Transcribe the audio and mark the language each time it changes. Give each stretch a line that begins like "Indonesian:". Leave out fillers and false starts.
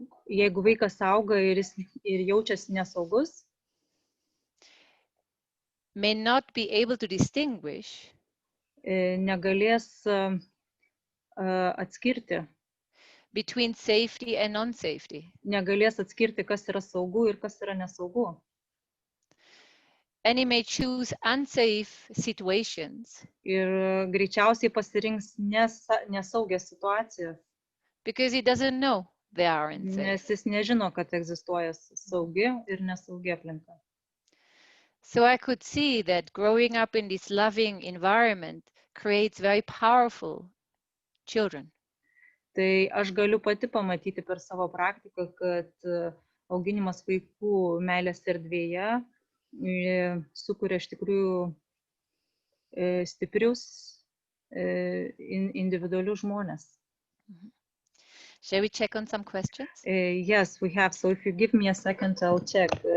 Lithuanian: jeigu vaikas auga ir jaučiasi nesaugus,
English: may not be able to distinguish,
Lithuanian: negalės atskirti
English: between safety and non-safety.
Lithuanian: Negalės atskirti, kas yra saugu ir kas yra nesaugu.
English: And he may choose unsafe situations.
Lithuanian: Ir greičiausiai pasirinks nesaugias situacijas.
English: Because he doesn't know they are unsafe.
Lithuanian: Nes jis nežino, kad egzistuoja saugi ir nesaugi aplinka.
English: So I could see that growing up in this loving environment creates very powerful children.
Lithuanian: Tai aš galiu pati pamatyti per savo praktiką, kad auginimas vaikų meilės erdvėje sukuria iš tikrųjų stiprius individualius žmones.
English: Shall we check on some questions? Yes, we have. So if you give me a second, I'll check.